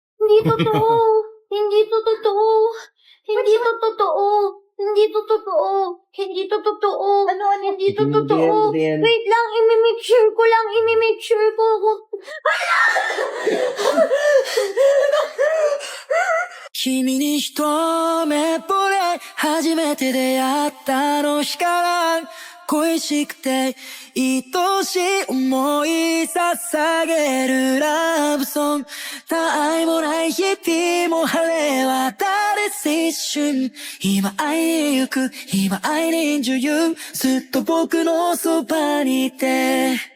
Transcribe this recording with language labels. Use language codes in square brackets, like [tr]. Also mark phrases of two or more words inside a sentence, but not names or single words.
[tl] Hindi totoo. Hindi to totoo. Hindi to totoo. Hindi to totoo. Hindi to totoo. Ano? Hindi to totoo. Wait lang, imi-make sure ko lang. Imi-make sure ko. [ja] 君に一目惚れ初めて出会ったあの日から恋しくて愛しい思い捧げるラブソング他愛もない日々も晴れ渡る青春今会いに行く今会いに女優ずっと僕のそばにいて